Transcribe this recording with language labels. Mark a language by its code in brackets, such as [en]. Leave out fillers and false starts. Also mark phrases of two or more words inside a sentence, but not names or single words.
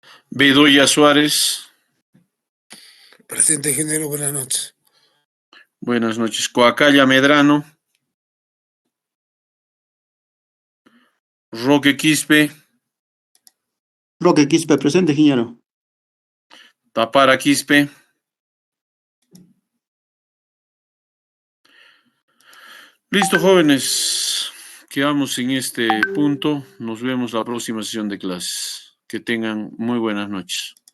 [es] Bedoya Suárez. Presente, ingeniero, buenas noches. Buenas noches. Coacalla Medrano. Roque Quispe. Roque Quispe, presente, ingeniero. Tapara Quispe. Listo, jóvenes. Quedamos en este punto. Nos vemos la próxima sesión de clases. Que tengan muy buenas noches.